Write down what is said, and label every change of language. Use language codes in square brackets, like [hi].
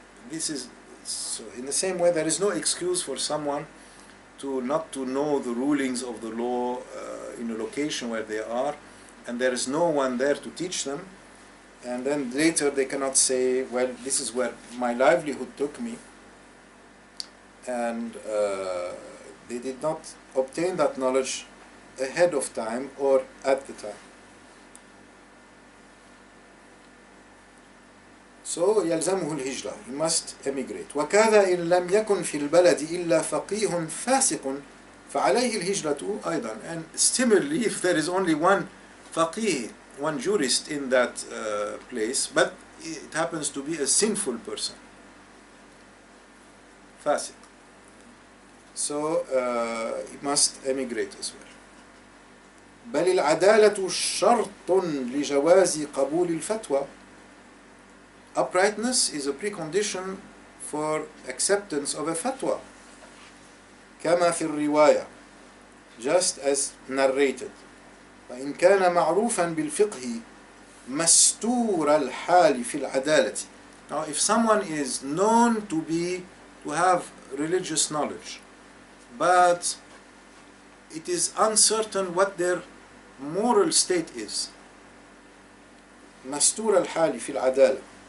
[en] This is, so in the same way, there is no excuse for someone not to know the rulings of the law in a location where they are, and there is no one there to teach them, and then later they cannot say, well, this is where my livelihood took me, and they did not obtain that knowledge ahead of time or at the time. So [ar] يلزمه الهجرة, [en] he must emigrate. [ar] وكذا إن لم يكن في البلد إلا فقيه فاسق فعليه الهجرة أيضا. [en] And similarly, if there is only one faqih, one jurist in that place, but it happens to be a sinful person, fasiq, so he must emigrate as well. [ar] بل العدالة شرط لجواز قبول الفتوى. [en] Uprightness is a precondition for acceptance of a fatwa. [ar] كما في الرواية, [en] just as narrated. [ar] فإن كان معروفا بالفقه مستور الحال في العدالة. [en] Now, if someone is known to have religious knowledge, but it is uncertain what their moral state is, [ar] مستور الحال في العدالة.